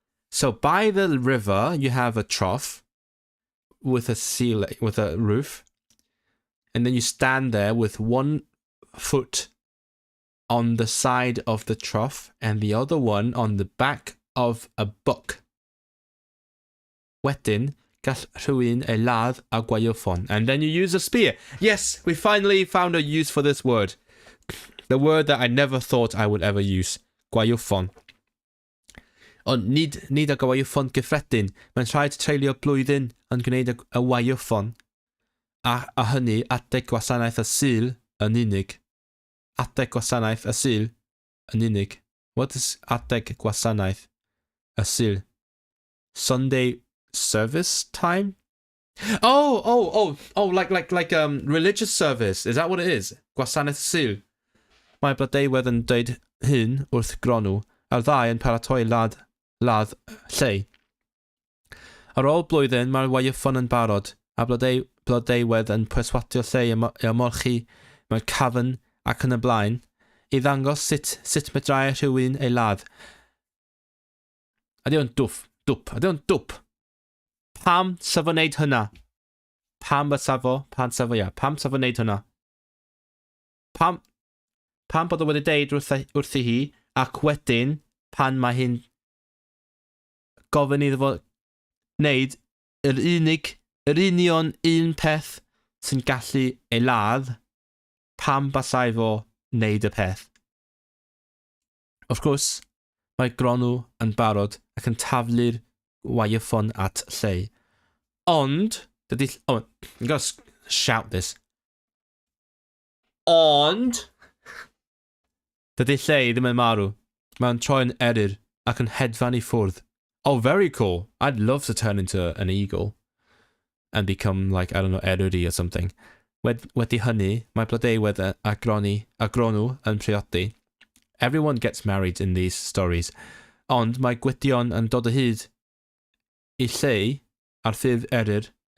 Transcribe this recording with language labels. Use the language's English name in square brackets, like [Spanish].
[English] So by the river, you have a trough with a ceiling, with a roof, and then you stand there with one foot on the side of the trough and the other one on the back of a book. [Welsh] Wedyn, gall rhywun ei ladd a gwaywffon. [English] And then you use a spear. Yes, we finally found a use for this word. The word that I never thought I would ever use. [Welsh] Gwaywffon. Ond nid y gwaywffon gyffredin. Mae'n rhaid treulio blwyddyn yn gwneud y gwaywffon. A hynny adeg gwasanaeth y Sul yn unig. Adeg gwasanaeth y Sul yn unig. [English] What is [Welsh] adeg gwasanaeth y Sul? [English] Sunday service time? Oh, like religious service. Is that what it is? Gwasanaeth Sul. [Welsh] Mae Blodeuwedd yn dweud hyn wrth Gronw, a'r ddau yn paratoi ladd lle. Ar ôl blwyddyn, mae'r waywffon yn barod, a Blodeuwedd yn perswadio lle i ymolchi mewn cafn ac yn y blaen, i ddangos sut medrau rhywun ei ladd. Ydy o'n dwp. Ydy o'n dwp. Pam safo wneud hynna? Pam safo wneud hynna? Pam bod o wedi deud wrthi hi, ac wedyn, pan mae hi'n gofyn iddo fo wneud yr union un peth sy'n gallu ei ladd, pam basai fo wneud y peth. [English] Of course, [Welsh] mae Gronw yn barod ac yn taflu'r waywffon at lle. [English] Ond, I'm going to shout this. [Welsh] Ond, dydy lle ddim yn marw. Mae'n troi yn eryr ac yn hedfan i ffwrdd. [English] Oh, very cool. I'd love to turn into an eagle and become like, I don't know, eryri or something. [Welsh] Wedi hynny, mae Blodeuwedd a Gronw yn priodi. [English] Everyone gets married in these stories. [Welsh] Ond mae Gwydion yn dod o hyd i lle ar ffydd eryr.